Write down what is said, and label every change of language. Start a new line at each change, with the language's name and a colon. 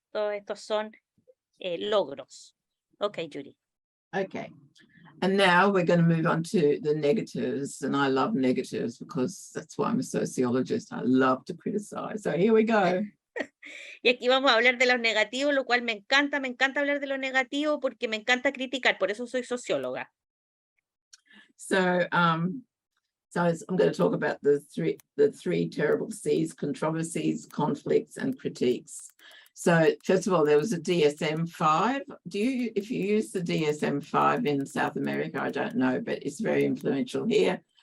Spanish: Todos estos son logros. Okay, Judy.
English: Okay. And now we're going to move on to the negatives. And I love negatives because that's why I'm a sociologist. I love to criticize. So here we go.
Spanish: Y aquí vamos a hablar de los negativos, lo cual me encanta hablar de lo negativo porque me encanta criticar, por eso soy socióloga.
English: So, I'm going to talk about the three terrible C's: controversies, conflicts, and critiques. So first of all, there was a DSM-5. If you use the DSM-5 in South America, I don't know, but it's very influential here.